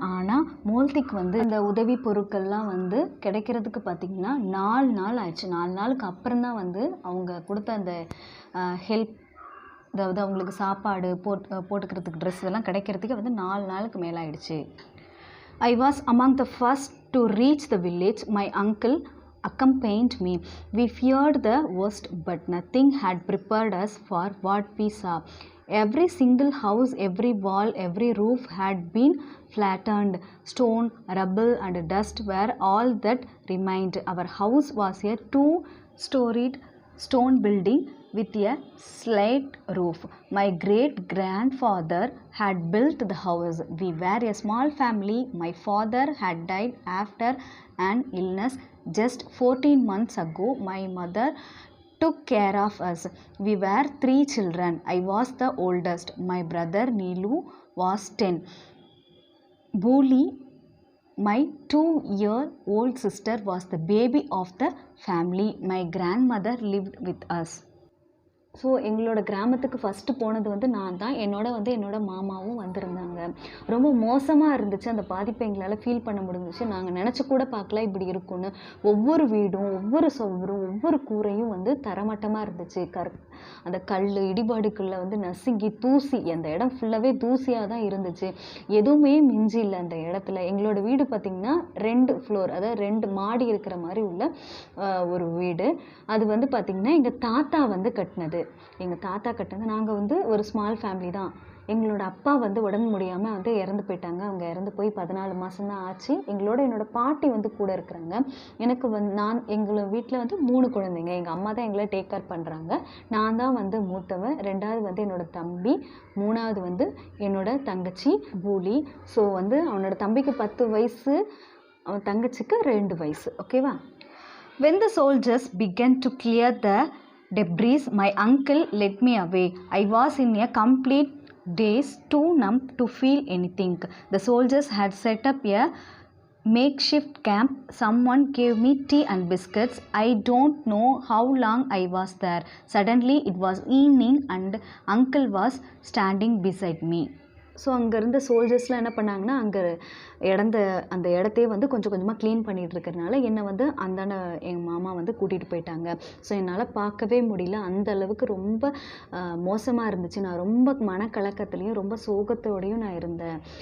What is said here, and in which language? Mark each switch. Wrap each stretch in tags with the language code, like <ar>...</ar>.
<ta>ஆனால் மோல்த்திக்கு வந்து இந்த உதவி பொருட்கள்லாம் வந்து கிடைக்கிறதுக்கு பார்த்திங்கன்னா 4 நாள் ஆயிடுச்சு. 4 நாளுக்கு அப்புறம் தான் வந்து அவங்க கொடுத்த அந்த ஹெல்ப், அதாவது அவங்களுக்கு சாப்பாடு போட்டுக்கிறதுக்கு ட்ரெஸ் இதெல்லாம் கிடைக்கிறதுக்கு வந்து 4 நாளுக்கு மேலே ஆயிடுச்சு.</ta> <en>I was among the first to reach the village. My uncle accompanied me. We feared the worst, but nothing had prepared us for what we saw. Every single house, every wall, every roof had been flattened. Stone, rubble and dust were all that remained. Our house was a 2-storied stone building with a slate roof. My great-grandfather had built the house. We were a small family. My father had died after an illness just 14 months ago. My mother took care of us. We were 3 children. I was the oldest. My brother Neelu was 10. Booli, my 2-year-old sister, was the baby of the family. My grandmother lived with us.</en> <ta>So எங்களோட கிராமத்துக்கு first போனது வந்து நான் தான். என்னோட மாமாவும் வந்திருந்தாங்க. ரொம்ப மோசமாக இருந்துச்சு. அந்த பாதிப்பை எங்களால் ஃபீல் பண்ண முடிஞ்சிச்சு. நாங்கள் நினச்சி கூட பார்க்கல இப்படி இருக்கும்னு. ஒவ்வொரு வீடும், ஒவ்வொரு சுவரும், ஒவ்வொரு கூரையும் வந்து தரமட்டமாக இருந்துச்சு. அந்த கல் இடிபாடுக்குள்ளே வந்து நசுங்கி தூசி, அந்த இடம் ஃபுல்லாகவே தூசியாக தான் இருந்துச்சு. எதுவுமே மிஞ்சி இல்லை அந்த இடத்துல. எங்களோட வீடு பார்த்திங்கன்னா 2 ஃப்ளோர், அதாவது 2 மாடி இருக்கிற மாதிரி உள்ள ஒரு வீடு. அது வந்து பார்த்திங்கன்னா எங்கள் தாத்தா வந்து கட்டினது. நாங்கள் வந்து ஒரு ஸ்மால் ஃபேமிலி தான். எங்களோட அப்பா வந்து உடம்பு முடியாமல் வந்து இறந்து போயிட்டாங்க. அவங்க இறந்து போய் 14 மாதம் தான் ஆச்சு. என்னோட பாட்டி வந்து கூட இருக்கிறாங்க. எனக்கு எங்களோட வீட்டில் வந்து 3 குழந்தைங்க. எங்கள் அம்மா தான் எங்களை டேக் கேர் பண்ணுறாங்க. நான் தான் வந்து மூத்தவன். 2வது வந்து என்னோட தம்பி. 3வது வந்து என்னோட தங்கச்சி பூலி. ஸோ வந்து அவனோட தம்பிக்கு 10 வயசு, அவன் தங்கச்சிக்கு 2 வயசு. ஓகேவா?</ta> <en>When the soldiers began to clear the debris, my uncle led me away. I was in a complete daze, too numb to feel anything. The soldiers had set up a makeshift camp. Someone gave me tea and biscuits. I don't know how long I was there. Suddenly it was evening and uncle was standing beside me.</en> <ta>So அங்கே இருந்த சோல்ஜர்ஸ்லாம் என்ன பண்ணாங்கன்னா, அங்கே அந்த இடத்தையே வந்து கொஞ்சம் கொஞ்சமாக க்ளீன் பண்ணிகிட்டு இருக்கிறதுனால என்னை வந்து அந்தாண்ட எங்கள் மாமா வந்து கூட்டிகிட்டு போயிட்டாங்க. ஸோ என்னால் பார்க்கவே முடியல. அந்த அளவுக்கு ரொம்ப மோசமாக இருந்துச்சு. நான் ரொம்ப மனக்கலக்கத்துலேயும் ரொம்ப சோகத்தோடையும் நான் இருந்தேன்.</ta>